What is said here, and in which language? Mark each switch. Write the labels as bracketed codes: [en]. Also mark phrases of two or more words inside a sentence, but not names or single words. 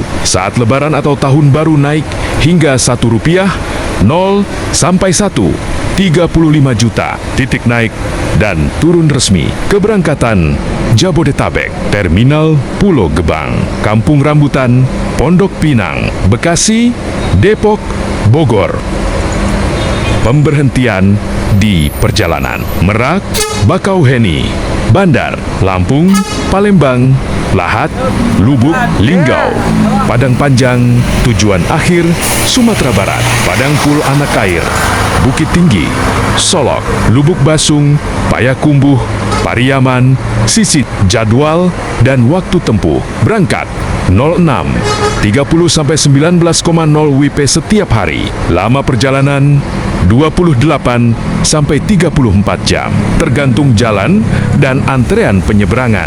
[id] Saat Lebaran atau Tahun Baru naik hingga Rp1 0 sampai 1 35 juta, titik naik dan turun resmi. Keberangkatan Jabodetabek, Terminal Pulau Gebang, Kampung Rambutan, Pondok Pinang, Bekasi, Depok, Bogor. Pemberhentian di perjalanan: Merak, Bakauheni, Bandar, Lampung, Palembang, Lahat, Lubuk, Linggau, Padang Panjang, tujuan akhir Sumatera Barat, Padang Pul Anak Air, Bukit Tinggi, Solok, Lubuk Basung, Payakumbuh, Pariaman, Sisit. Jadwal dan waktu tempuh: berangkat 06, 30 sampai 19,0 WIB setiap hari. Lama perjalanan 28 sampai 34 jam, tergantung jalan dan antrean penyeberangan.